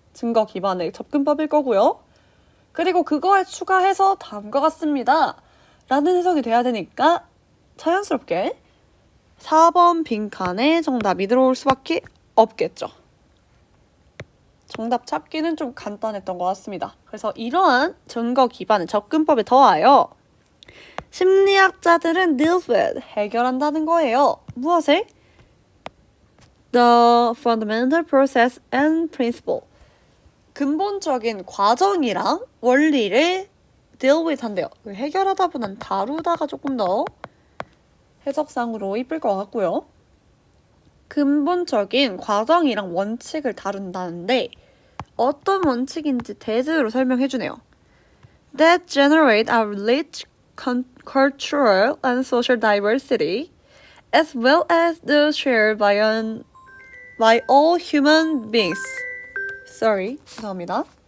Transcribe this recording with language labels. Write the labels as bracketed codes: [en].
[ko] 증거 기반의 접근법일 거고요. 그리고 그거에 추가해서 다음과 같습니다 라는 해석이 돼야 되니까 자연스럽게 4번 빈칸에 정답이 들어올 수밖에 없겠죠. 정답 찾기는 좀 간단했던 것 같습니다. 그래서 이러한 증거 기반의 접근법에 더하여 심리학자들은 [en] deals with, [ko] 해결한다는 거예요. 무엇을? [en] The fundamental process and principle, [ko] 근본적인 과정이랑 원리를 [en] deal with [ko] 한대요. 해결하다 보면 다루다가 조금 더 해석상으로 이쁠 것 같고요. 근본적인 과정이랑 원칙을 다룬다는데 어떤 원칙인지 대체로 설명해주네요. [en] That generate a rich cultural and social diversity as well as the shared by all human beings. Sorry, [ko] 죄송합니다.